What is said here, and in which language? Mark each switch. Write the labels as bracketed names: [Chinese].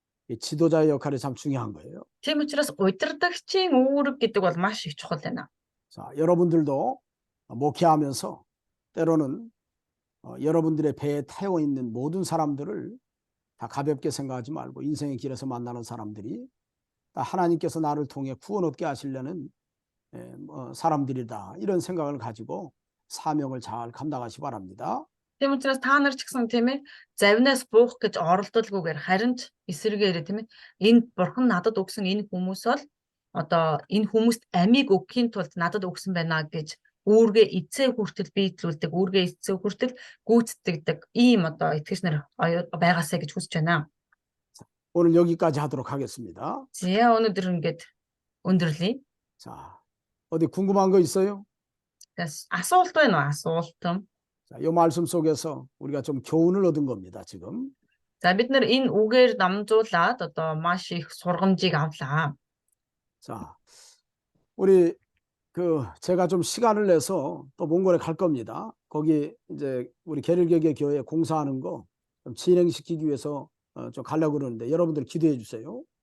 [Korean] 이 지도자의 역할이 참 중요한 거예요. [Mongolian] Тийм учраас удирдагчийн үүрэг гэдэг бол маш их чухал байна. [Korean] 자, 여러분들도 목회하면서 때로는 여러분들의 배에 타여 있는 모든 사람들을 다 가볍게 생각하지 말고 인생의 길에서 만나는 사람들이 다 하나님께서 나를 통해 구원 얻게 하시려는 사람들이다. 이런 생각을 가지고 사명을 잘 감당하시 바랍니다. [Mongolian] Тийм учраас та нар ч гэсэн тийм ээ завнаас буух гэж оролдолгүйгээр харин ч эсэргээрээ тийм ээ энэ бурхан надад өгсөн энэ хүмүүс бол одоо энэ хүмүүст амийг өгөхийн тулд надад өгсөн байна гэж үүргээ эцээ хүртэл биелүүлдэг, үүргээ эцээ хүртэл гүйцэтгэдэг ийм одоо итгэгч нар байгаасаа гэж хүсэж байна. [Korean] 오늘 여기까지 하도록 하겠습니다. [Mongolian] За өнөөдөр ингээд өндөрлөе. [Korean] 자, 어디 궁금한 거 있어요? [Mongolian] Тэгээс асуулт байна уу? Асуулт. [Korean] 자, 이 말씀 속에서 우리가 좀 교훈을 얻은 겁니다, 지금. [Mongolian] За бид нар энэ үгээр дамжуулаад одоо маш их сургамжийг авлаа. [Korean] 자, 우리 제가 좀 시간을 내서 또 몽골에 갈 겁니다. 거기 이제 우리 게릴게개 교회 공사하는 거 좀 진행시키기 위해서 좀 가려고 그러는데 여러분들 기도해 주세요.